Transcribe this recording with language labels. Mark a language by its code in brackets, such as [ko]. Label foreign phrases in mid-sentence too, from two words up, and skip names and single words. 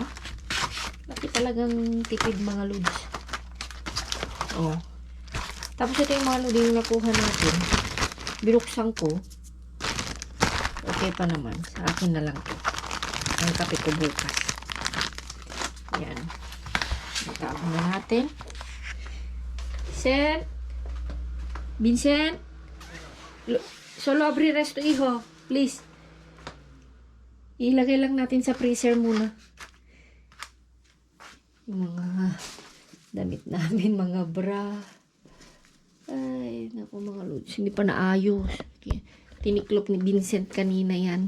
[tl] Bakit talagang tipid mga lods? Tapos ito yung mga lodi yung nakuha natin. Binuksan ko. Okay pa naman. Sa akin na lang to. Ang kape ko bukas. Yan. Itapon na natin. Vincent? [es] Solo abrir esto, hijo. Please. [tl] Ilagay lang natin sa freezer muna. Yung mga damit namin, mga bra. Ay, naku mga lods. Hindi pa naayos. Okay. Tiniklop ni Vincent kanina yan.